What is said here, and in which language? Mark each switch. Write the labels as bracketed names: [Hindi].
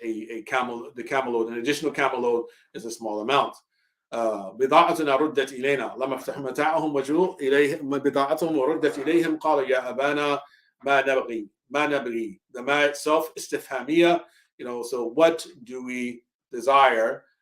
[English] The camel load, an additional camel load is a small amount. [Arabic] بضاعتنا ردت إلينا لما افتح متاعهم وجوء إليهم بضاعتهم وردت إليهم قال يا أبانا ما نبغي. [English] The ma itself استفهامية, so what do we desire?